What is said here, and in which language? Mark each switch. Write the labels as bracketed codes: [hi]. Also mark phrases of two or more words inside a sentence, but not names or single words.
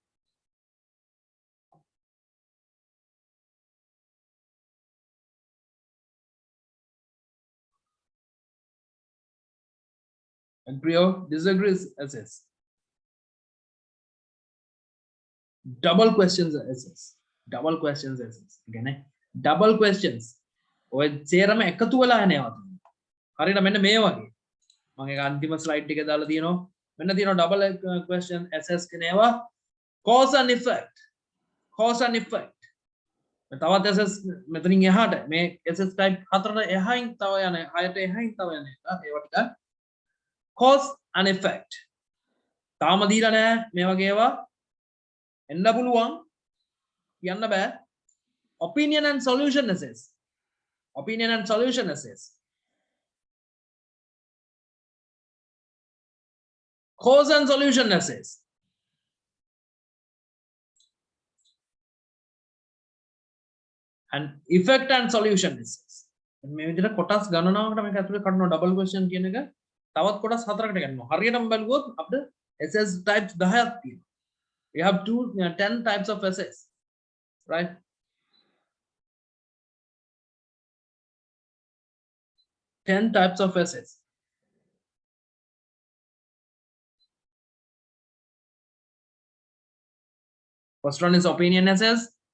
[en] Agree or disagree essays. Double questions essays. Double questions essays. Again, double questions. [si] ඔය සේරම එකතු වෙලා යනවා. හරියට මෙන්න මේ වගේ. මම ඒක අන්තිම ස්ලයිඩ් එකේ දාලා තියෙනවා. මෙන්න තියෙනවා [en] double question essays [si] කියනවා. [en] Cause and effect. Cause and effect. [si] තවත් essays මෙතනින් එහාට මේ [en] essays type [si] 4ට එහායින් තව යන 6ට එහායින් තව යන එක. ඒවා ටික [en] cause and effect. [si] තාම දීලා නැහැ මේ වගේ ඒවා. එන්න පුළුවන් කියන්න බෑ. [en] Opinion and solution essays. Opinion and solution essays. Cause and solution essays. And effect and solution essays. [si] මේ විදිහට කොටස් ගණනාවකට මේක ඇතුලේ කරනවා [en] double question [si] කියන එක. තවත් කොටස් 4කට ගන්නවා. හරියටම බලුවොත් අපිට [en] essays types the help you. You have 10 types of essays, right? Ten types of essays. First one is opinion essays.